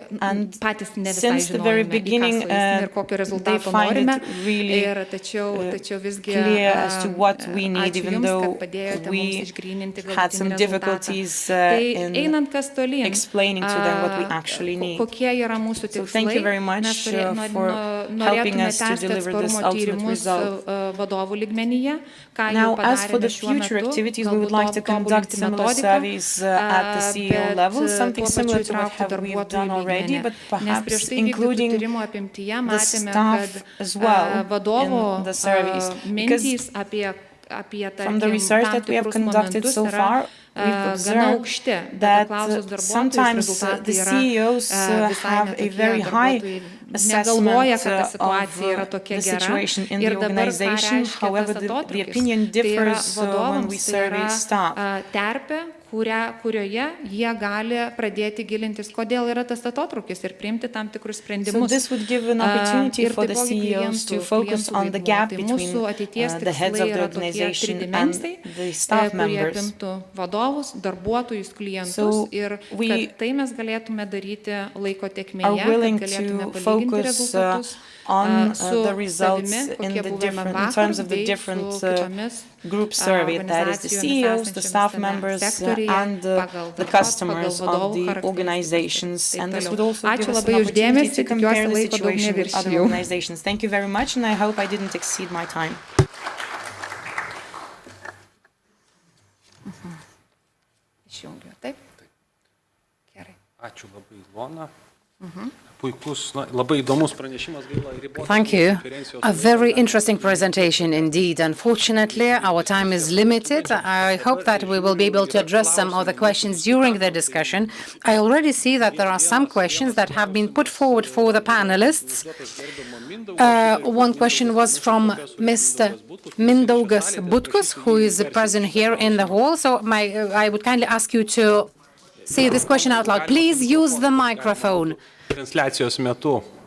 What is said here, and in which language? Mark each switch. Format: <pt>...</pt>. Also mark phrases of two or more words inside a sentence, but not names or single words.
<en>And</en> <lt>patys ne visai</lt> <en>since the very</en> <lt>žinojome,</lt> <en>beginning,</en> <lt>ir kokio</lt> <en>they</en> <lt>rezultato</lt> <en>find</en> <lt>norime.</lt> <en>it really</en> <lt>Ir tačiau visgi</lt> <en>clear as to what we need,</en> <lt>ačiū</lt> <en>even</en> <lt>jums,</lt> <en>though</en> <lt>kad padėjote mums</lt> <en>we</en> <lt>išgryninti</lt> <en>had some</en> <lt>galutinį rezultatą.</lt> <en>difficulties</en> <lt>Tai</lt> <en>in</en> <lt>einant kas tolyn,</lt> <en>explaining to them what we actually need.</en> <lt>kokie yra mūsų</lt> <en>So</en> <lt>tikslai,</lt> <en>thank you very much</en> <lt>mes</lt> <en>for helping</en> <lt>norėtume</lt> <en>us to</en> <lt>tęsti</lt> <en>deliver this</en> <lt>atsparumo</lt> <en>ultimate</en> <lt>tyrimus</lt> <en>result.</en> <lt>vadovų lygmenyje, ką jau</lt> <en>Now, as for</en> <lt>padarėme</lt> <en>the</en> <lt>šiuo</lt> <en>future</en> <lt>metu,</lt> <en>activities, we would like to conduct similar surveys at the CEO level, something similar to what we have done already, but perhaps including the staff as well in the surveys. Because from the research that we have conducted so far, we've observed that sometimes the CEOs have a very high assessment of the situation in the organization. However, the opinion differs when we survey staff.</en> <lt>Kurioje jie gali pradėti gilintis, kodėl yra tas atotrūkis ir priimti tam tikrus</lt> <en>So</en> <lt>sprendimus.</lt> <en>this would give an opportunity</en> <lt>Ir</lt> <en>for the</en> <lt>taipogi</lt> <en>CEOs to</en> <lt>klientų</lt> <en>focus on the</en> <lt>vaidmuo.</lt> <en>gap</en> <lt>Tai</lt> <en>between</en> <lt>mūsų ateities</lt> <en>the heads</en> <lt>tikslai</lt> <en>of the</en> <lt>yra tokie</lt> <en>organization and</en> <lt>tridimensiai,</lt> <en>the staff</en> <lt>kurie</lt> <en>members.</en> <lt>apimtų vadovus, darbuotojus, klientus</lt> <en>So</en> <lt>ir</lt> <en>we</en> <lt>kad tai mes galėtume daryti laiko</lt> <en>are</en> <lt>tėkmėje,</lt> <en>willing</en> <lt>kad galėtume</lt> <en>to</en> <lt>palyginti</lt> <en>focus</en> <lt>rezultatus</lt> <en>on</en> <lt>su</lt> <en>the results</en> <lt>savimi,</lt> <en>in</en> <lt>kokie</lt> <en>the</en> <lt>buvome</lt> <en>different, in</en> <lt>vakar,</lt> <en>terms of the</en> <lt>bei</lt> <en>different</en> <lt>su kitomis</lt> <en>group survey, that is the CEOs, the staff members, and the customers of the organizations. And this would also give us an opportunity to compare the situation with other organizations. Thank you very much, and I hope I didn't exceed my time.</en> <lt>Išjungiu, taip? Gerai. Ačiū labai, Ilona. Puikus, labai įdomus pranešimas, gaila ribotas.</lt> <en>Thank you.</en> <lt>Konferencijos</lt> <en>A very interesting presentation indeed. Unfortunately, our time is limited. I hope that we will be able to address some of the questions during the discussion. I already see that there are some questions that have been put forward for the panelists. One question was from Mr. Mindaugas Butkus, who is present here in the hall. So I would kindly ask you to say this question out loud. Please use the microphone.</en> <lt>Transliacijos metu.</lt>